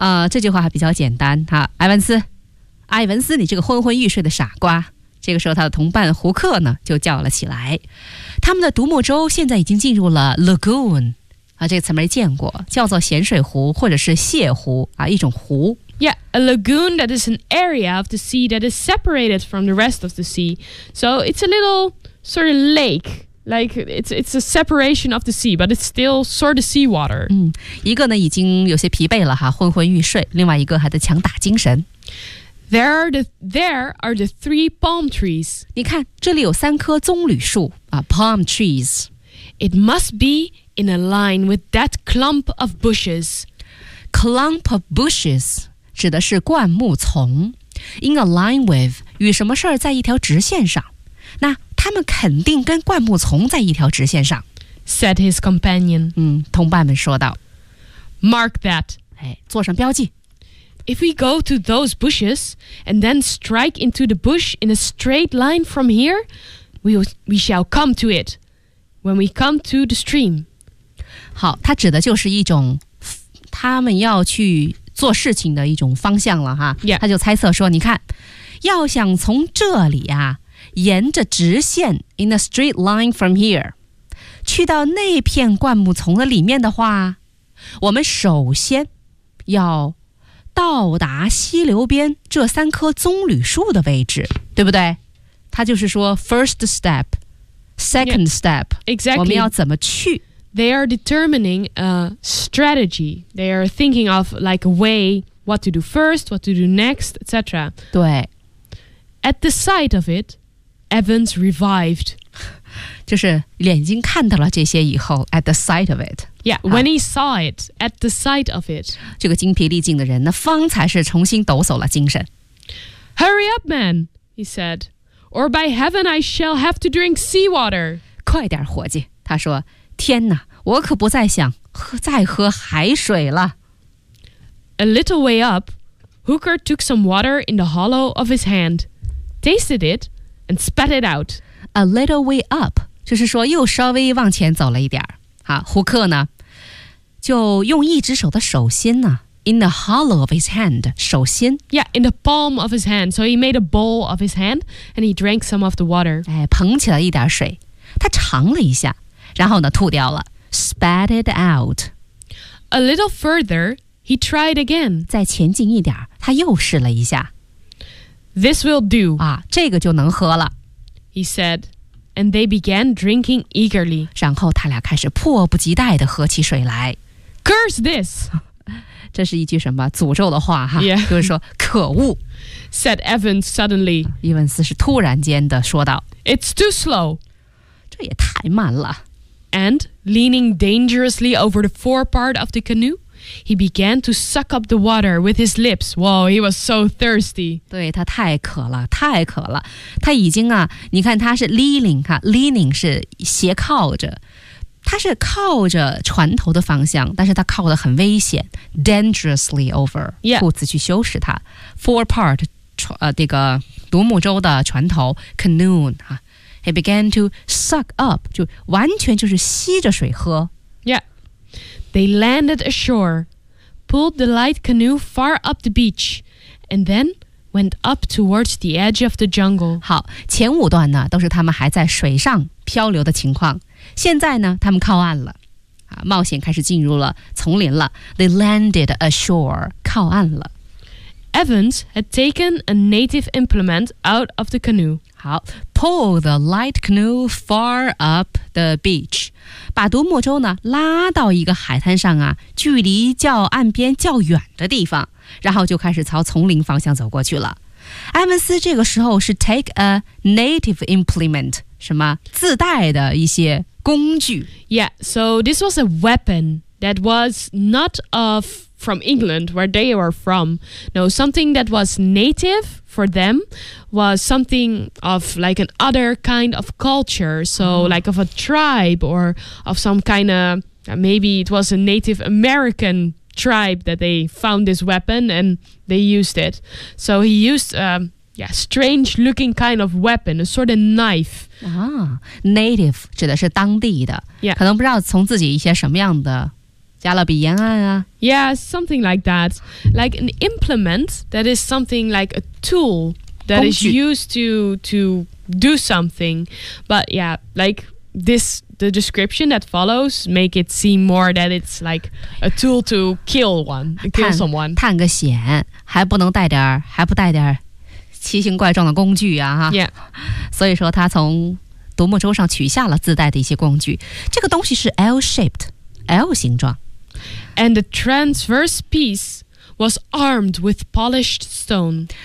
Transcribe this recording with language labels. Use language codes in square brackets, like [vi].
[zh] 这句话还比较简单哈，埃文斯，你这个昏昏欲睡的傻瓜。这个时候，他的同伴胡克呢就叫了起来。他们的独木舟现在已经进入了 lagoon 啊，这个词没见过，叫做咸水湖或者是泻湖啊，一种湖。 [en] Yeah, a lagoon that is an area of the sea that is separated from the rest of the sea. So it's a little sort of lake. Like, it's a separation of the sea, but it's still sort of seawater.、 [zh] 嗯、一个呢已经有些疲惫了哈，昏昏欲睡，另外一个还在强打精神。 [en] There are the three palm trees. [zh] 你看，这里有三棵棕榈树、啊、 [en] palm trees. It must be in a line with that clump of bushes. Clump of bushes [zh] 指的是灌木丛。 [en] In a line with, [zh] 与什么事儿在一条直线上。那他们肯定跟灌木丛在一条直线上 [en] said his companion、 [zh] 嗯、同伴们说道 [en] mark that、 [zh] 哎、做上标记 [en] if we go to those bushes and then strike into the bush in a straight line from here we shall come to it when we come to the stream [zh] 好他指的就是一种他们要去做事情的一种方向了哈、 [en] yeah. [zh] 他就猜测说你看要想从这里啊沿着直线 [en] in a straight line from here [zh] 去到那片灌木丛的里面的话我们首先要到达溪流边这三棵棕榈树的位置对不对他就是说 [en] first step, second step, exactly. [zh] 我们要怎么去。 [en] They are determining a strategy. They are thinking of like a way, what to do first, what to do next, etc. [zh] 对。 [en] At the sight of it, Evans revived. [zh] 就是眼睛看到了这些以后 [en] at the sight of it. Yeah, when he saw it, at the sight of it. [zh] 这个精疲力尽的人呢方才是重新抖擞了精神。 [en] Hurry up, man, he said, or by heaven I shall have to drink seawater. [zh] 快点伙计他说天哪我可不再想再喝海水了。 [en] A little way up, Hooker took some water in the hollow of his hand, tasted it, and spat it out. A little way up, [zh] 就是说又稍微往前走了一点。胡克呢就用一只手的手心呢 [en] in the hollow of his hand, [zh] 手心。 [en] Yeah, in the palm of his hand. So he made a bowl of his hand, and he drank some of the water. [zh] 捧起了一点水。他尝了一下。然后呢吐掉了 [en] spat it out. A little further, he tried again. [zh] 再前进一点他又试了一下。 [en] This will do. [zh] 这个就能喝了。 [en] He said, and they began drinking eagerly. [zh] 然后他俩开始迫不及待地喝起水来。 [en] Curse this! [zh] 这是一句什么诅咒的话哈。 [en] Yeah. [zh] 就是说可恶。 [en] Said Evans suddenly. [zh] 伊文斯是突然间地说道。 [en] It's too slow. [zh] 这也太慢了。 [en] And, leaning dangerously over the forepart of the canoe, he began to suck up the water with his lips. Wow, he was so thirsty. [zh] 对他太渴了太渴了。他已经啊你看他是 [en] leaning, leaning [zh] 是斜靠着。他是靠着船头的方向但是他靠得很危险 [en] dangerously over, [zh] 裤子去修饰他。 Forepart, 这个独木舟的船头 canoe, 啊。 [en] He began to suck up, [zh] 就完全就是吸着水喝。 [en] Yeah. They landed ashore, pulled the light canoe far up the beach, and then went up towards the edge of the jungle. [zh] 好,前五段呢,都是他们还在水上漂流的情况。现在呢,他们靠岸了。冒险开始进入了丛林了。 [en] They landed ashore, [zh] 靠岸了。 [en] Evans had taken a native implement out of the canoe. [zh] 好 [en] pull the light canoe far up the beach. [zh] 把独木舟呢拉到一个海滩上啊距离较岸边较远的地方然后就开始朝丛林方向走过去了。 Evans 这个时候是 [en] take a native implement, [zh] 什么自带的一些工具。 [en] Yeah, so this was a weapon that was not of... from England, where they were from. No, something that was native for them was something of like an other kind of culture. So like of a tribe or of some kind of, maybe it was a Native American tribe that they found this weapon and they used it. So he used a strange looking kind of weapon, a sort of knife. [zh] Native 指的是当地的。 [en] Yeah. [zh] 可能不知道从自己一些什么样的加勒比沿岸啊 [en] Yeah, something like that. Like an implement that is something like a tool that is used to do something. But yeah, like this, the description that follows make it seem more that it's like a tool to kill one, to kill someone. [zh] 探个险还不能带点还不带点奇形怪状的工具啊哈 [en] Yeah. [zh] 所以说他从独木舟上取下了自带的一些工具。这个东西是 [en] L-shaped, [zh] L 形状。 [en] And the transverse piece was armed with polished stone.